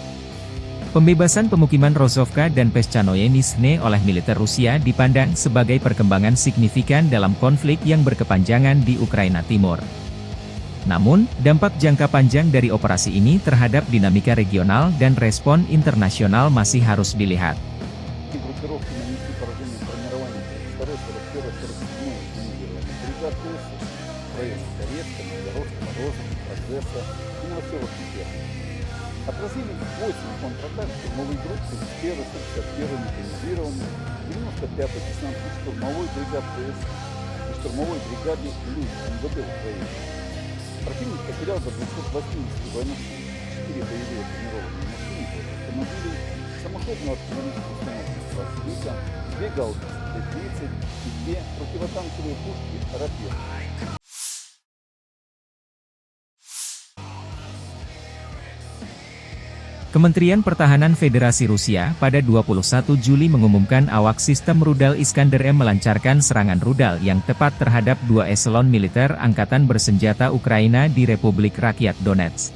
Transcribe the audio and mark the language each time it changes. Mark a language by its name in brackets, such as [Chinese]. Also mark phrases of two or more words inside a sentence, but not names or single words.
[Indonesian] Pembebasan pemukiman Rozovka dan Peshchanoye Nizhne oleh militer Rusia dipandang sebagai perkembangan signifikan dalam konflik yang berkepanjangan di Ukraina Timur. Namun, dampak jangka panjang dari operasi ini terhadap dinamika regional dan respon internasional masih harus dilihat. [Russian] Группировки нанесли поражение формированию 32-41-47 мобилизированных бригад ВСУ в районах Торецка, Новгородска, Морозова, Прогресса и Новоселовки. Отразили 8 контратак штурмовой группы из 1-й, 61-й механизированной, 95-й десантно-штурмовой бригад ВСУ и штурмовой бригады ЛЮД МВД Украины. Противник потерял до 280 военнослужащих, 4 боевые бронированные машины, автомобили, самоходную артиллерийскую установку класса «Вика», 2 гаубицы Т-30 и 2 противотанковые пушки «Рапир». [Indonesian] Kementerian Pertahanan Federasi Rusia pada 21 Juli mengumumkan awak sistem rudal Iskander-M melancarkan serangan rudal yang tepat terhadap 2 eselon militer Angkatan Bersenjata Ukraina di Republik Rakyat Donetsk.